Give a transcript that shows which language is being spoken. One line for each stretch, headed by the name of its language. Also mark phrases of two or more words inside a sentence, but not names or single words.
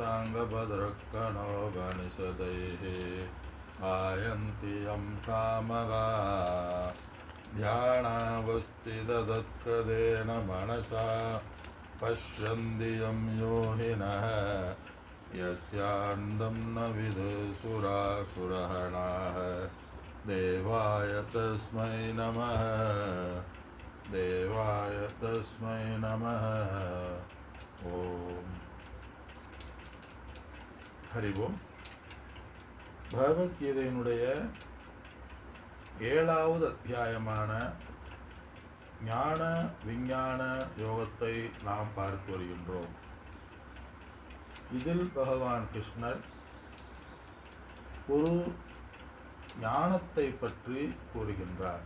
Sanskrit: साङ्गभद्रकणोपनिषदैः गायन्ति यं सामगाः ध्यानावस्थिततत्कदेन मनसा पश्यन्ति यं योगिनः यस्यान्तं न विदुसुरासुरगणाः देवाय तस्मै नमः देवाय तस्मै नमः ओम हरि ओम
Tamil: பகவத்கீதையினுடைய 7வது அத்தியாயமான ஞான விஞ்ஞான யோகத்தை நாம் பார்த்து வருகின்றோம். இதில் பகவான் கிருஷ்ணர் ஒரு ஞானத்தை பற்றி கூறுகின்றார்.